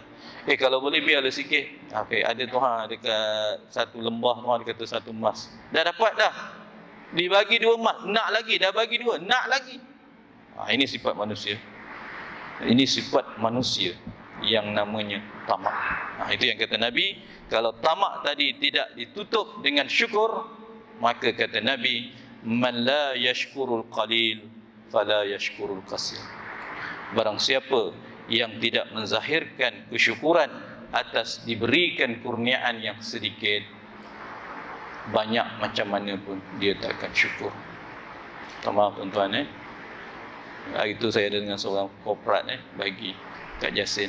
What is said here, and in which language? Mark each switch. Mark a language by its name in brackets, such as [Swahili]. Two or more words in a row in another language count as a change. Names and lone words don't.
[Malay] Kalau boleh biarlah sikit. Ada tuhan dekat satu lembah, tuhan dia kata satu emas, dah dapat dah, dibagi 2 emas, nak lagi, dah bagi 2, nak lagi. Ini sifat manusia. Ini sifat manusia yang namanya tamak. Itu yang kata Nabi, kalau tamak tadi tidak ditutup dengan syukur, maka kata Nabi, [Arabic] من لا يشكر القليل فلا يشكر القصير. [Malay] Barang siapa yang tidak menzahirkan kesyukuran atas diberikan kurniaan yang sedikit, banyak macam mana pun dia takkan syukur. Maaf tuan-tuan hari itu saya ada dengan seorang korporat bagi kat Jasin.